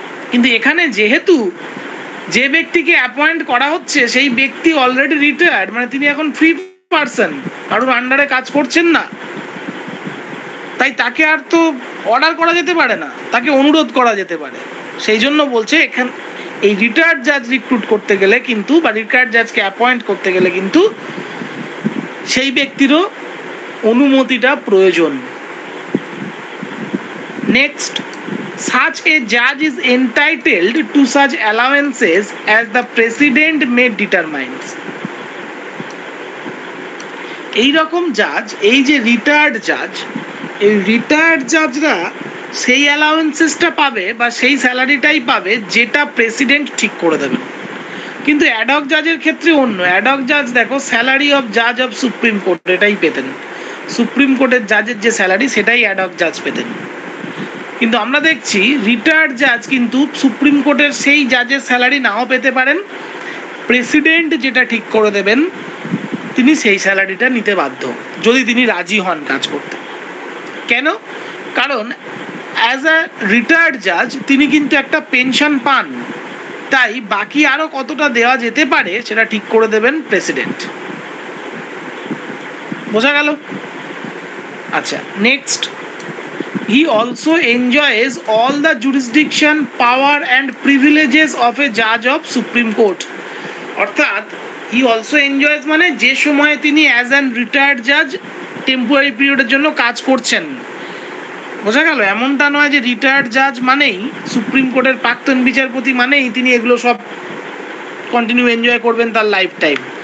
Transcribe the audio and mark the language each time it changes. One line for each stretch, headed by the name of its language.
Bangla: কিন্তু এখানে যেহেতু যে ব্যক্তিকে অ্যাপয়েন্ট করা হচ্ছে সেই ব্যক্তি অলরেডি রিটায়ার্ড, মানে তিনি এখন ফ্রি পারসন, কারোর আন্ডারে কাজ করছেন না, তাই তাকে আর তো অর্ডার করা যেতে পারে না, তাকে অনুরোধ করা যেতে পারে। সেই জন্য বলছে এখানে এই রিটায়ার্ড জাজ রিক্রুট করতে গেলে কিন্তু, বা রিটায়ার্ড জাজকে অ্যাপয়েন্ট করতে গেলে কিন্তু সেই ব্যক্তিরও অনুমতিটা প্রয়োজন।
English: Next, such a judge is entitled to such allowances as the president may determine।
Bangla: এই রকম জাজ, এই যে রিটায়ার্ড জাজ, এই রিটায়ার্ড জাজরা সেই অ্যালাউন্সেসটা পাবে বা সেই স্যালারিটাই পাবে যেটা প্রেসিডেন্ট ঠিক করে দেবেন। কিন্তু অ্যাডহক জাজের ক্ষেত্রে অন্য। অ্যাডহক জাজ দেখো স্যালারি অফ জাজ অফ সুপ্রিম কোর্ট এটাই পেতেন, সুপ্রিম কোর্টের জাজের যে স্যালারি সেটাই অ্যাডহক জাজ পেতেন। কিন্তু আমরা দেখছি রিটায়ার্ড জাজ কিন্তু সুপ্রিম কোর্টের সেই জাজের স্যালারি নাও পেতে পারেন, প্রেসিডেন্ট যেটা ঠিক করে দেবেন তিনি সেই স্যালারিটা নিতে বাধ্য, যদি তিনি রাজি হন কাজ করতে। কেন? কারণ অ্যাজ আ রিটায়ার্ড জাজ তিনি কিন্তু একটা পেনশন পান, তাই বাকি আরো কতটা দেওয়া যেতে পারে সেটা ঠিক করে দেবেন প্রেসিডেন্ট। বোঝা গেল?
English: আচ্ছা, next, he also enjoys all the jurisdiction, power and privileges of a judge of Supreme Court।
Bangla: অর্থাৎ
English: he also enjoys
Bangla: মানে যে সময় তিনি অ্যাজ অ্যান রিটায়ার্ড জাজ টেম্পোরারি পিরিয়ডের জন্য কাজ করছেন। বোঝা গেল? এমনটা নয় যে রিটায়ার্ড জাজ মানেই, সুপ্রিম কোর্টের প্রাক্তন বিচারপতি মানেই তিনি এগুলো সব কন্টিনিউ এনজয় করবেন তার লাইফ টাইম।